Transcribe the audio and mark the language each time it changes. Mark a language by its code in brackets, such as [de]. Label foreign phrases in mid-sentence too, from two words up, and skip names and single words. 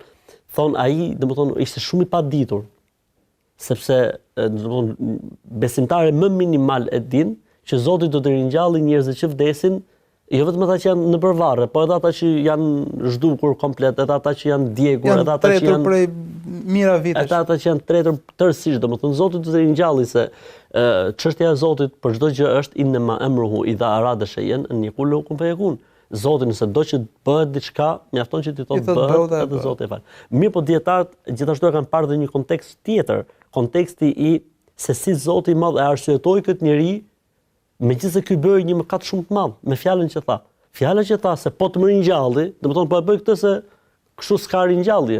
[sq] Thonë ai domethënë ishte shumë i paditur. Sepse domethënë besimtarë më minimal e din që Zoti do të ringjallë njerëzit që vdesin, jo vetëm ata që janë në përvarre, po edhe ata që janë zhdukur komplet, edhe ata që janë djegur, edhe ata që janë prej mira vitesh. Edhe ata që janë tretur tërësisht, domethënë Zoti do të ringjallë se çështja e Zotit për çdo gjë është [ar] إنما أمره إذا أراد شيئا أن يقول له كن فيكون. [sq] Zoti nëse do që bëhet diçka, mjafton që ti thotë bëhet, edhe Zoti e fal. Mirë po dietarët gjithashtu e kanë parë dhe një kontekst tjetër, konteksti i se si Zoti i Madh e arsyetoi këtë njerëj, megjithëse ky bëri një mëkat shumë të madh, me fjalën që tha. Fjala që tha se po të më ringjalli, domethënë po e bëj këtë se kështu s'ka ringjallje.